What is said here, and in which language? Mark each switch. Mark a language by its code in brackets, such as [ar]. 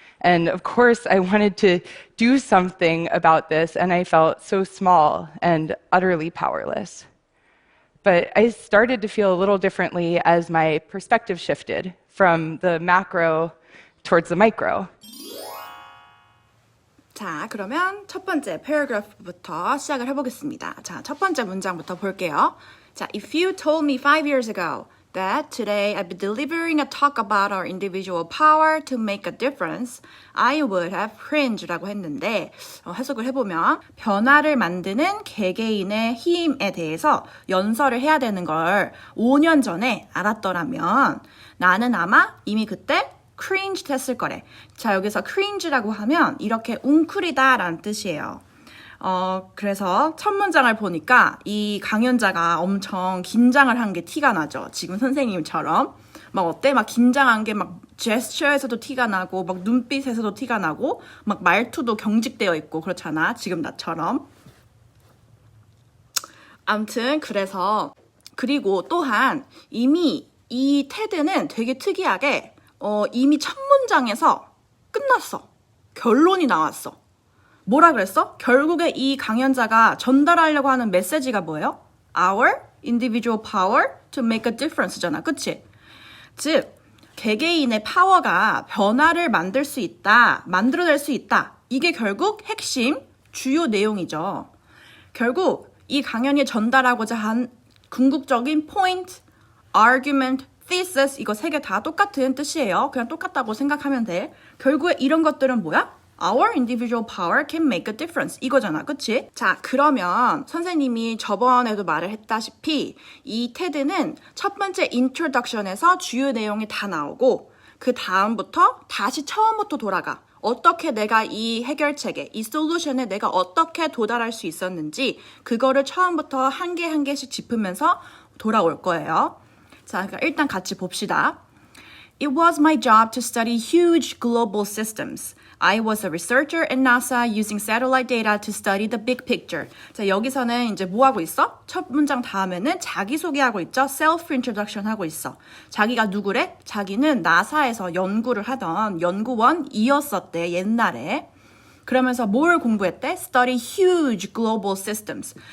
[en] And of course, I wanted to do something about this, and I felt so small and utterly powerless. But I started to feel a little differently as my perspective shifted from the macro towards the micro. [ko] 자, 그러면 첫 번째 패러그래프부터 시작을 해보겠습니다. 자, 첫 번째 문장부터 볼게요. 자, [en] if you told me 5 years ago that today I'd be delivering a talk about our individual power to make a difference, I would have cringed [ko] 라고 했는데 해석을 해보면 변화를 만드는 개개인의 힘에 대해서 연설을 해야 되는 걸 5년 전에 알았더라면 나는 아마 이미 그때 cringe 했을 거래. 자, 여기서 cringe라고 하면 이렇게 웅크리다라는 뜻이에요. 그래서 첫 문장을 보니까 이 강연자가 엄청 긴장을 한 게 티가 나죠. 지금 선생님처럼. 막 어때? 막 긴장한 게 막 제스처에서도 티가 나고, 막 눈빛에서도 티가 나고, 막 말투도 경직되어 있고, 그렇잖아. 지금 나처럼. 아무튼, 그리고 또한 이미 이 테드는 되게 특이하게, 이미 첫 문장에서 끝났어. 결론이 나왔어. 뭐라 그랬어? 결국에 이 강연자가 전달하려고 하는 메시지가 뭐예요? [en] Our individual power to make a difference잖아. [ko] 그치? 즉, 개개인의 파워가 변화를 만들어낼 수 있다. 이게 결국 핵심, 주요 내용이죠. 결국 이 강연이 전달하고자 한 궁극적인 point, argument, thesis 이거 세 개 다 똑같은 뜻이에요. 그냥 똑같다고 생각하면 돼. 결국에 이런 것들은 뭐야? [en] Our individual power can make a difference. [ko] 이거잖아. 그치? 자, 그러면 선생님이 저번에도 말을 했다시피 이 테드는 첫 번째 introduction에서 주요 내용이 다 나오고 그 다음부터 다시 처음부터 돌아가. 어떻게 내가 이 해결책에, 이 솔루션에 내가 어떻게 도달할 수 있었는지 그거를 처음부터 한 개 한 개씩 짚으면서 돌아올 거예요. 자, 그러니까 일단 같이 봅시다. [en] It was my job to study huge global systems. I was a researcher at NASA using satellite data to study the big picture. [ko] 자, 여기서는 이제 뭐 하고 있어? 첫 문장 다음에는 자기소개하고 있죠? self-introduction 하고 있어. 자기가 누구래? 자기는 나사에서 연구를 하던 연구원이었었대, 옛날에. 그러면서 뭘 공부했대? [en] Study huge global systems.